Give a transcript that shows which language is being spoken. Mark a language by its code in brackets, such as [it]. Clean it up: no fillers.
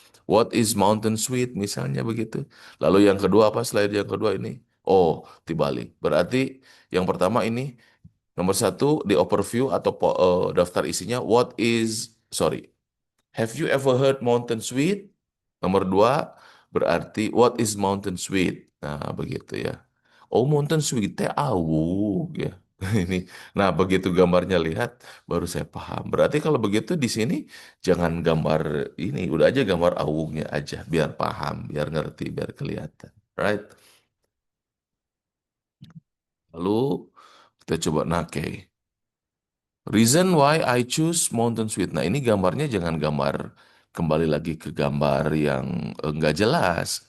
[en] What is Mountain Sweet [id] misalnya begitu. Lalu yang kedua apa slide yang kedua ini? Oh, dibalik. Berarti yang pertama ini nomor satu di overview atau daftar isinya [en] what is sorry. Have you ever heard Mountain Sweet? [id] Nomor dua, berarti what is Mountain Sweet? Nah, begitu ya. Oh, Mountain Sweet [su] teh awuk [id] ya. Ini. Nah, begitu gambarnya lihat, baru saya paham. Berarti kalau begitu di sini jangan gambar ini, udah aja gambar awuknya aja, biar paham, biar ngerti, biar kelihatan. Right? Lalu kita coba nake. [en] Reason why I choose Mountain Sweet. [id] Nah, ini gambarnya jangan gambar kembali lagi ke gambar yang nggak jelas.